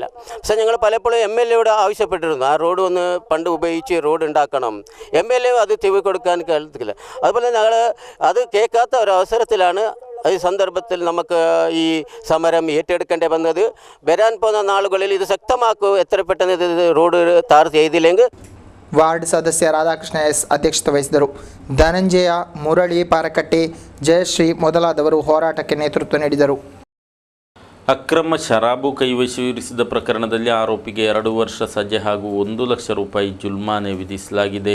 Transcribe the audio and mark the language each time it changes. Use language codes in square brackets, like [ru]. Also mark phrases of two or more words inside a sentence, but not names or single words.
[ml] പക്ഷേ ഞങ്ങൾ പലപ്പോഴും MLAയോട് ആവശ്യപ്പെട്ടിരുന്നു, ആ റോഡ് ഒന്ന് പണ്ട് ഉപയോഗിച്ച് റോഡ് ഉണ്ടാക്കണം. MLA അത് ചെവി കൊടുക്കാൻ കേൾക്കില്ല. അതുപോലെ ഞങ്ങൾ അത് കേൾക്കാത്ത ഒരു അവസരത്തിലാണ് ഈ സന്ദർഭത്തിൽ നമുക്ക് ഈ സമരം ഏറ്റെടുക്കേണ്ടി വന്നത്. വരാൻ പോകുന്ന നാളുകളിൽ ഇത് ശക്തമാക്കും. എത്ര പെട്ടെന്ന് ഇത് റോഡ് ടാർ ചെയ്തില്ലെങ്കിൽ. [kn] ವಾರ್ಡ್ ಸದಸ್ಯ ರಾಧಾಕೃಷ್ಣ ಎಸ್ ಅಧ್ಯಕ್ಷತೆ ವಹಿಸಿದರು. ಧನಂಜಯ, ಮುರಳಿ, ಪಾರಕಟ್ಟೆ, ಜಯಶ್ರೀ ಮೊದಲಾದವರು ಹೋರಾಟಕ್ಕೆ ನೇತೃತ್ವ ನೀಡಿದರು. ಅಕ್ರಮ ಶರಾಬು ಕೈವಶವಿರಿಸಿದ ಪ್ರಕರಣದಲ್ಲಿ ಆರೋಪಿಗೆ 2 ವರ್ಷ ಸಜೆ ಹಾಗೂ 1 ಲಕ್ಷ ರೂಪಾಯಿ ಜುಲ್ಮಾನೆ ವಿಧಿಸಲಾಗಿದೆ.